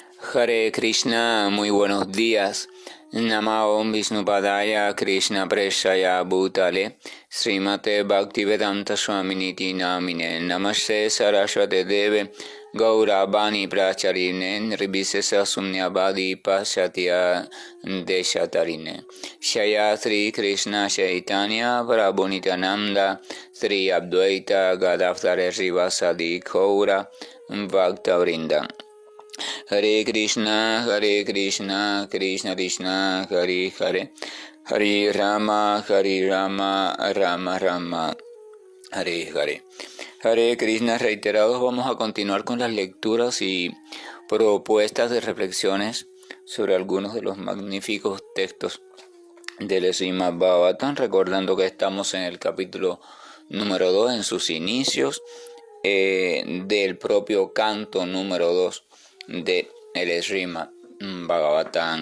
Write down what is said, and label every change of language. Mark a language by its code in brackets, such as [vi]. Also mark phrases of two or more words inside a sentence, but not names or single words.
[es] Hare Krishna, muy buenos días. [sa] नमो विष्णुपादाय कृष्ण प्रेष्ठाय भूतले श्रीमते भक्तिवेदान्त स्वामिनिति नामिने नमस्ते सारस्वते देवे गौरवाणी प्रचारिणे निर्विशेष शून्यवादि पाश्चात्य देशतारिणे जय श्री कृष्ण चैतन्य प्रभुनित्यानन्द श्री अद्वैत गदाधर श्रीवासादि गौर भक्त वृन्द. हरे कृष्ण, कृष्ण कृष्ण, हरे हरे, हरे राम, राम राम, हरे हरे. [es] Hare Krishna, reiterados, vamos a continuar con las lecturas y propuestas de reflexiones sobre algunos de los magníficos textos del Srimad Bhagavatam, recordando que estamos en el capítulo número 2, en sus inicios, del propio canto número 2 de el Srimad Bhagavatam.